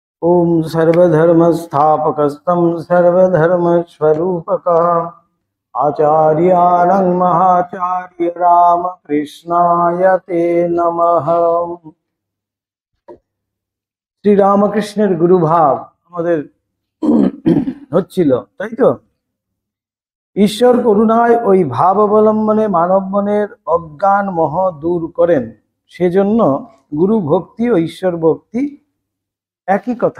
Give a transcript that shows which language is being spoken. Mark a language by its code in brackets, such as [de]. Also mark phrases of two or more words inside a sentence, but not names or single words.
[sa] ओम सर्वधर्मस्थापकस्तं सर्वधर्मस्वरूपकः आचार्याणं महाचार्य रामकृष्णाय ते नमः। [bn] শ্রী রামকৃষ্ণের গুরুভাব আমাদের হচ্ছিল, তাই তো? ঈশ্বর করুণায় ওই ভাব অবলম্বনে মানব মনের অজ্ঞান মোহ দূর করেন। সেজন্য গুরু ভক্তি ও ঈশ্বর ভক্তি একই কথা।